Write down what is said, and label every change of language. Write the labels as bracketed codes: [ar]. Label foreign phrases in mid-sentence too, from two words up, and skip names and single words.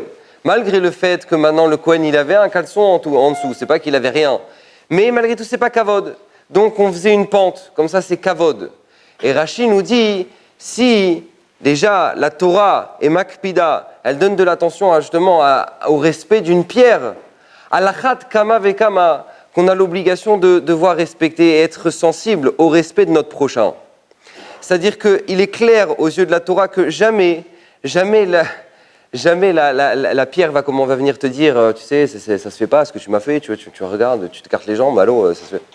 [fr] Malgré le fait que maintenant le Kohen, il avait un caleçon en dessous. C'est pas qu'il avait rien. Mais malgré tout, c'est pas kavod. Donc on faisait une pente. Comme ça, c'est kavod. Et Rashi nous dit, si déjà la Torah et Makpida, elle donne de l'attention justement au respect d'une pierre. [he] על אחת כמה וכמה, [fr] qu'on a l'obligation de devoir respecter et être sensible au respect de notre prochain. C'est-à-dire qu'il est clair aux yeux de la Torah que jamais la pierre va venir te dire, tu sais, ça se fait pas ce que tu m'as fait, tu regardes, tu te cartes les jambes, allô, ça se fait.